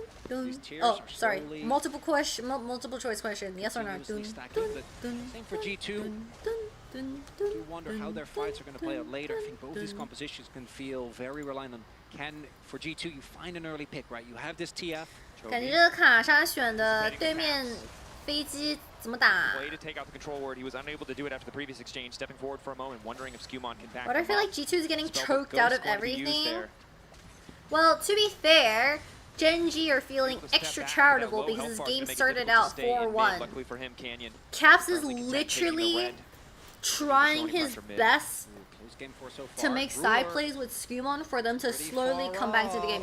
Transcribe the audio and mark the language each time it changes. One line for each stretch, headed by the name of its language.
English: Oh, sorry. Multiple choice question. Yes or no? Same for G2. You wonder how their fights are going to play out later. I think both these compositions can feel very reliant on. For G2 you find an early pick, right? You have this TF.
Chinese: 感觉这个卡莎选的对面飞机怎么打
English: ？Play to take out the control word. He was unable to do it after the previous exchange. Stepping forward for a moment, wondering if Skewmont can back. But I feel like G2 is getting choked out of everything. Well, to be fair, Gen.G are feeling extra charitable because this game started out 4-1. Caps is literally trying his best to make side plays with Skewmont for them to slowly come back to the game.